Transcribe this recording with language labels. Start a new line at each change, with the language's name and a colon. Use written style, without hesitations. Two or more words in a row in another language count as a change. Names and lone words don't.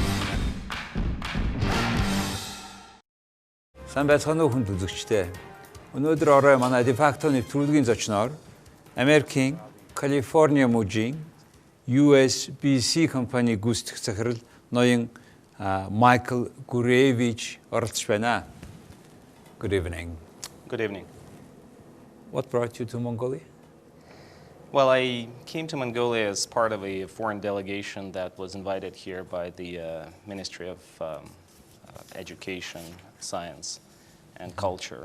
Mongolian: Сайн байцгаана уу хүнд үзэгчдээ. Өнөөдөр орой манай дефакто нэвтрүүлгийн зочноор Америкийн Калифорниа мужийн USBC компани гүйцэтгэх захирал ноён Маикл Гуревич оролцож байна.
English: Good evening. Good evening. What brought you to Mongolia? Well, I came to Mongolia as part of a foreign delegation that was invited here by the Ministry of Education, Science, and Culture.